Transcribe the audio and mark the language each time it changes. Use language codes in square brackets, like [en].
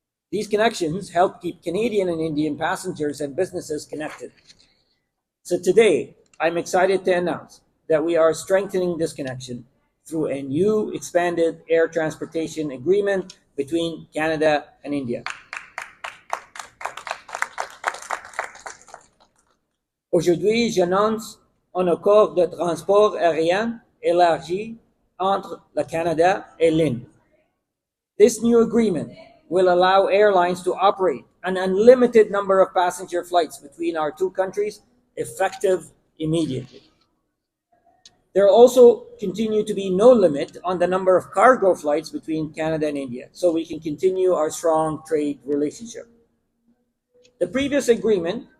[en] These connections help keep Canadian and Indian passengers and businesses connected. So today, I'm excited to announce that we are strengthening this connection through a new expanded air transportation agreement between Canada and India. [fr] Aujourd'hui, j'annonce un accord de transport aérien élargi entre le Canada et l'Inde. [en] This new agreement will allow airlines to operate an unlimited number of passenger flights between our two countries, effective immediately. There will also continue to be no limit on the number of cargo flights between Canada and India, so we can continue our strong trade relationship. The previous agreement